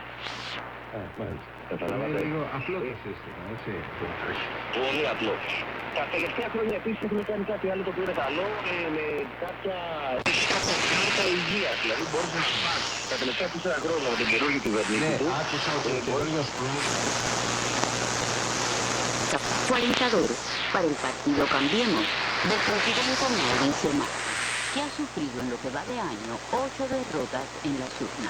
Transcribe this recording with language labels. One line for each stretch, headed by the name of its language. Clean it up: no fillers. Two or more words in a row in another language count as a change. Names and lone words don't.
Greek: Μάλιστα. Καταλάβατε. Λίγο απλό το σύστημα, έτσι. Πολύ απλό. Τα τελευταία χρόνια επίσης έχουμε κάνει κάτι άλλο το οποίο είναι καλό, με κάποια κάρτα υγείας. Δηλαδή μπορείς να πας τα τελευταία 4 χρόνια με τον καινούργιο κυβερνήτη του. Ναι, άκουσα ότι ο καινούργιος
Spanish: Cuarentador para el partido Cambiemos del presidente Mauricio Macri, que ha sufrido en lo que va de año 8 derrotas en las urnas.